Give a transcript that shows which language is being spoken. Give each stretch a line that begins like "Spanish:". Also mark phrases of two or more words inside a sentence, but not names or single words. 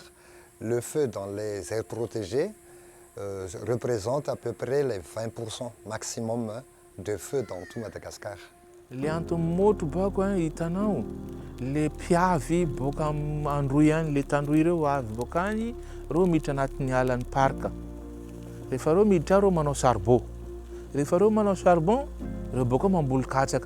French: le feu dans les aires protégées représente à peu près les 20% maximum de feu dans tout Madagascar.
Malagasy: Le antomoto bako hitanao le piavy boka androy any le tandroy reo avy boka any reo miditra anatin'ny alan'ny parka. Rehefa reo miditra reo manao charbon. Rehefa reo manao charbon, reo boka mamboly katsaka.